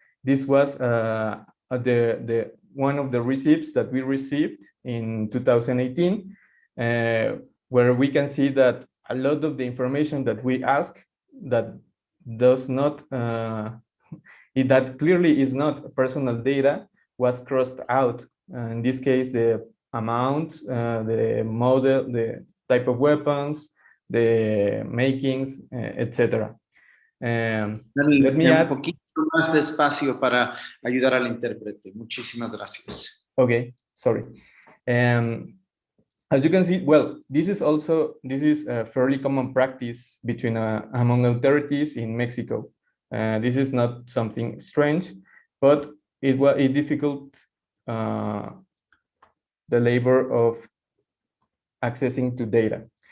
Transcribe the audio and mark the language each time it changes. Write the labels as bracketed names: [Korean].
[English] This was one of the receipts that we received in 2018, where we can see that a lot of the information that we ask that does not, that clearly is not personal data, was crossed out. In this case, the amount, the model, the type of weapons, the makings, etc. Let me add [Spanish] un poquito más de espacio para ayudar al intérprete. Muchísimas gracias. [English] Okay, sorry. As you can see, well, this is a fairly common practice between among authorities in Mexico. This is not something strange, but it difficult the labor of accessing to data.